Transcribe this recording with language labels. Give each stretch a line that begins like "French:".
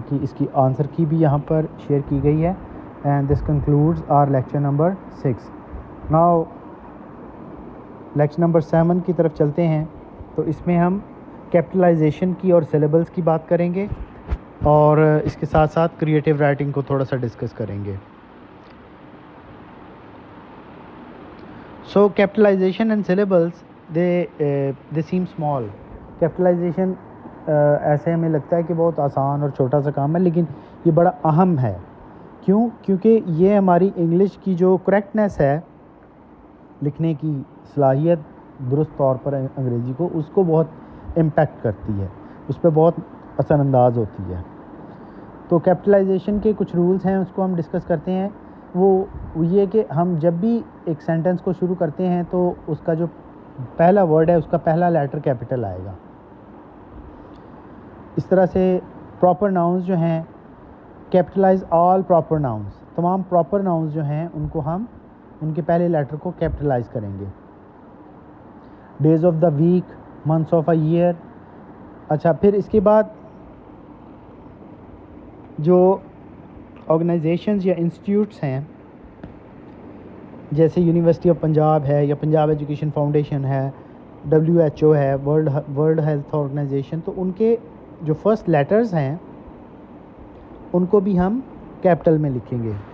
Urdu: اس کی آنسر کی بھی یہاں پر شیئر کی گئی ہے.
English: And this concludes our lecture number 6.
Urdu: Now lecture number 7 کی طرف چلتے ہیں. تو اس میں ہم کیپٹلائزیشن کی اور سلیبلز کی بات کریں گے, اور اس کے ساتھ ساتھ کریٹیو رائٹنگ کو تھوڑا سا ڈسکس کریں گے.
English: So capitalization and syllables they seem small.
Urdu: Capitalisation ایسے ہمیں لگتا ہے کہ بہت آسان اور چھوٹا سا کام ہے, لیکن یہ بڑا اہم ہے. کیوں؟ کیونکہ یہ ہماری انگلش کی جو کریکٹنیس ہے, لکھنے کی صلاحیت درست طور پر انگریزی کو, اس کو بہت امپیکٹ کرتی ہے, اس پہ بہت اثر انداز ہوتی ہے. تو کیپٹلائزیشن کے کچھ رولز ہیں, اس کو ہم ڈسکس کرتے ہیں. وہ یہ کہ ہم جب بھی ایک سینٹنس کو شروع کرتے ہیں تو اس کا جو پہلا ورڈ ہے اس کا پہلا لیٹر کیپٹل آئے گا. اس طرح سے پراپر ناؤنز جو ہیں,
English: Capitalize all proper nouns.
Urdu: تمام پراپر ناؤنز جو ہیں ان کو ہم ان کے پہلے لیٹر کو کیپٹلائز کریں گے.
English: Days of the week, months of a year.
Urdu: اچھا, پھر اس کے بعد جو آرگنائزیشنز یا انسٹیٹیوٹس ہیں, جیسے یونیورسٹی آف پنجاب ہے یا پنجاب ایجوکیشن فاؤنڈیشن ہے, WHO ہے, ورلڈ ہیلتھ آرگنائزیشن, تو ان کے جو فرسٹ لیٹرز ہیں ان کو بھی ہم کیپٹل میں لکھیں گے.